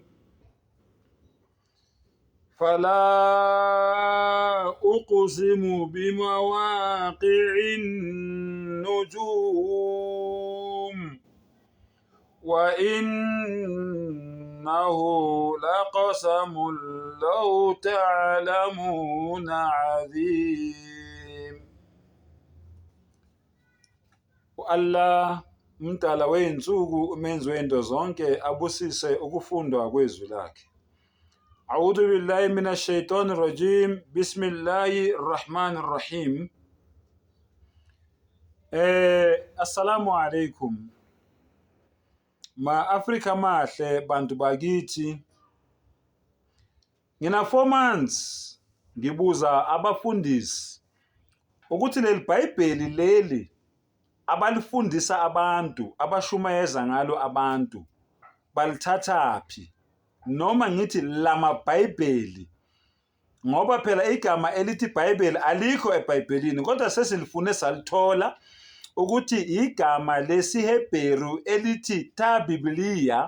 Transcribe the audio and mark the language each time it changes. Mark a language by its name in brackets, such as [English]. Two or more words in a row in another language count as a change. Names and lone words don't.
[Arabic] فلا أقسم بمواقع النجوم وإنه لقسم لو تعلمون عظيم. [Zulu] Allah umdala weyinsuku umenzi wento zonke abusise ukufundwa kwezwi lakhe. [Arabic] أعوذ بالله من الشيطان الرجيم. بسم الله الرحمن الرحيم. السلام عليكم. [Zulu] Ma Afrika mahle bantu bakithi. Ngina 4 months ngibuza abafundisi ukuthi leli Bhayibheli leli abalifundisa abantu abashumayeza ngalo abantu balithathaphi, noma ngithi lama Bhayibheli, ngoba phela igama elithi Bhayibheli alikho eBhayibhelini kodwa sesilifune salithola ukuthi igama lesiHebheru elithi Ta-Biblia.